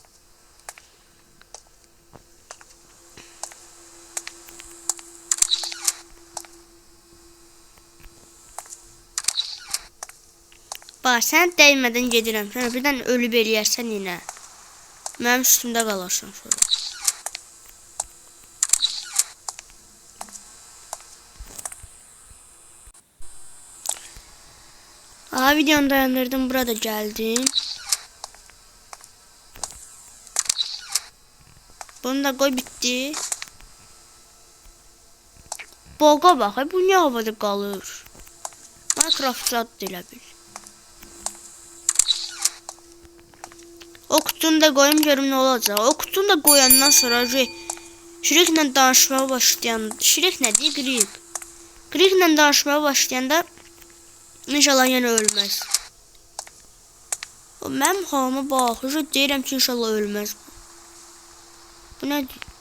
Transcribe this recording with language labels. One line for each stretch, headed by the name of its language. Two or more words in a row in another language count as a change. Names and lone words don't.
Azerbaijani: Bax, sən dəymədən gedirəm. Sən birdən ölüb eləyərsən yenə. Mənim üstümdə qalarsan sonra. Aha, videonu dayandırdım.
Turkish: Burada geldim. Bunu da koy, bitti.
Azerbaijani: Boğa bak. Bu niye havada qalır? Minecraft adlı elə bil.
Turkish: O kutunu da koyayım görüm ne olacak.
Azerbaijani: O kutunu da koyandan sonra Shreklə danışmağa başlayanda, Shrek nədir? Qrik. Qriklə danışmağa başlayanda inşallah yenə ölməz. Mənim halıma bax, deyirəm ki, inşallah ölməz. Bu nədir?